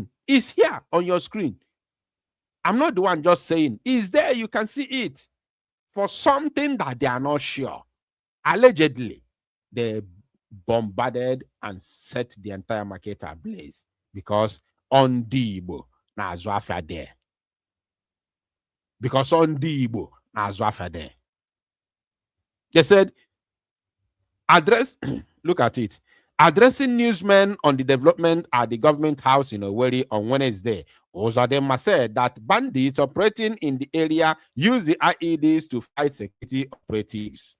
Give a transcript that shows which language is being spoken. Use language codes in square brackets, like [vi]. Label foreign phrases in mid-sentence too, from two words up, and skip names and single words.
[en] It's here on your screen. I'm not the one just saying. It's there. You can see it. For something that they are not sure. Allegedly, they bombarded and set the entire market ablaze because [ig] Ndi Igbo na azụ afịa [en] there. Because [ig] Ndi Igbo na azụ afịa [en] there. They said, look at it. Addressing newsmen on the development at the government house in Owerri on Wednesday, Ozadema said that bandits operating in the area use the IEDs to fight security operatives.